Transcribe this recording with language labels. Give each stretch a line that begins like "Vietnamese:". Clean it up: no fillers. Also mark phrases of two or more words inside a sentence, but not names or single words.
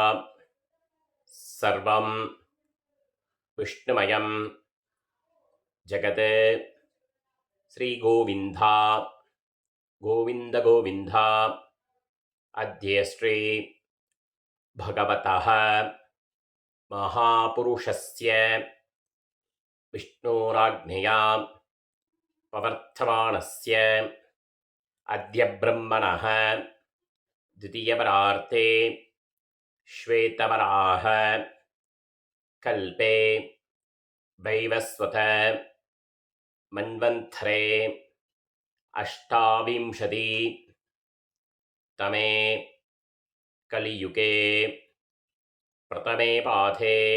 Sanskrit: सर्वं विष्णुमयं जगत् श्रीगोविन्दा गोविन्द गोविन्दा अद्य श्री भगवतः महापुरुषस्य विष्णोराज्ञया प्रवर्तमानस्य अद्य ब्रह्मणः द्वितीयपरार्थे श्वेतवराह कल्पे वैवस्वत मन्वन्थरे अष्टाविंशति तमे कलियुगे प्रथमे पाठे